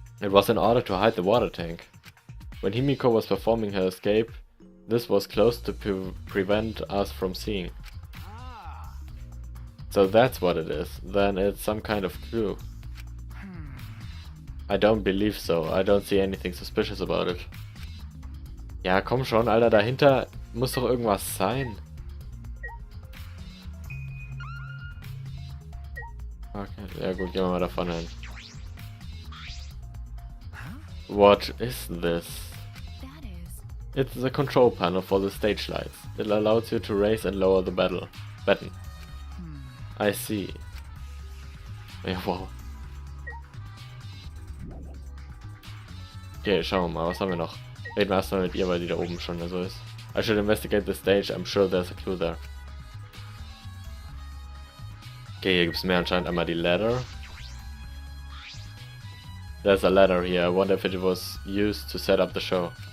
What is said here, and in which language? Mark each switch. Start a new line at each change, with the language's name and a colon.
English: It was in order to hide the water tank. When Himiko was performing her escape, this was close to prevent us from seeing. Ah. So that's what it is. Then it's some kind of clue. I don't believe so. I don't see anything suspicious about it.
German: Ja, komm schon, Alter, dahinter muss doch irgendwas sein. Okay, ja gut, gehen wir mal davon hin.
English: What is this? That is. It's the control panel for the stage lights. It allows you to raise and lower the button. I see.
German: Ja, wow. Okay, schauen wir mal, was haben wir noch? Reden wir erstmal mit ihr, weil die da oben schon so ist.
English: I should investigate the stage, I'm sure there's a clue there.
German: Okay, hier gibt es mehr anscheinend. Einmal die Ladder.
English: There's a ladder here. I wonder if it was used to set up the show.